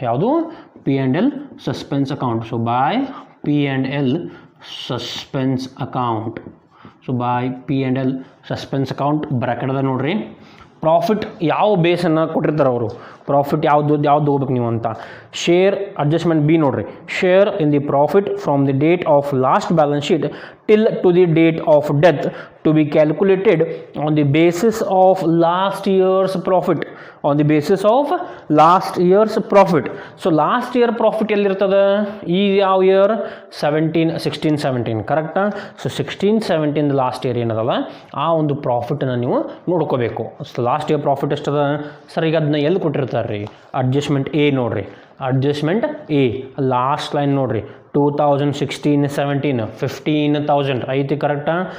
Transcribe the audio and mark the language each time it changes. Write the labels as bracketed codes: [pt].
[en] ಯಾವುದು P&L suspense account. So by P&L suspense account. [kn] So by P&L suspense account ಬ್ರ್ಯಾಕೆಟ್ದಾಗ ನೋಡ್ರಿ profit ಯಾವ ಬೇಸನ್ನು ಕೊಟ್ಟಿರ್ತಾರೆ ಅವರು, ಪ್ರಾಫಿಟ್ ಯಾವುದು ಹೋಗ್ಬೇಕು ನೀವು ಅಂತ. [en] Share adjustment B ನೋಡ್ರಿ, share in the profit from the date of last balance sheet till to the date of death to be calculated on the basis of last year's profit. On the basis of last year's profit. So last year profit [kn] ಎಲ್ಲಿರ್ತದೆ, ಈ ಯಾವ year 16-17 ಕರೆಕ್ಟಾ. So 16-17 last year ಏನದಲ್ಲ ಆ ಒಂದು ಪ್ರಾಫಿಟನ್ನು ನೀವು ನೋಡ್ಕೋಬೇಕು. So last year profit ಎಷ್ಟದ sir, ಈಗ ಅದನ್ನ ಎಲ್ಲಿ ಕೊಟ್ಟಿರ್ತಾರೆ ರೀ, ಅಡ್ಜಸ್ಟ್ಮೆಂಟ್ ಎ ನೋಡ್ರಿ, ಅಡ್ಜಸ್ಟ್ಮೆಂಟ್ ಎ ಲಾಸ್ಟ್ ಲೈನ್ ನೋಡ್ರಿ 2016-17 15,000 ಐತಿ ಕರೆಕ್ಟಾ.